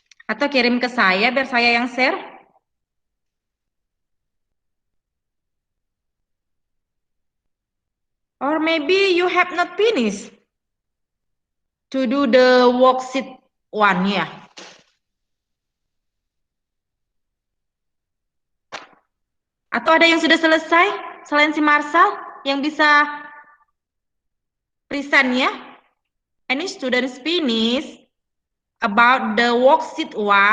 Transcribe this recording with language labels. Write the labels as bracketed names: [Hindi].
[Indonesian] Atau kirim ke saya biar saya yang share. [English] Or maybe you have not finished to do the worksheet 1 ya. [Indonesian] Atau ada yang sudah selesai selain si Marsal yang bisa present ya? [English] Any students finish about the worksheet 1?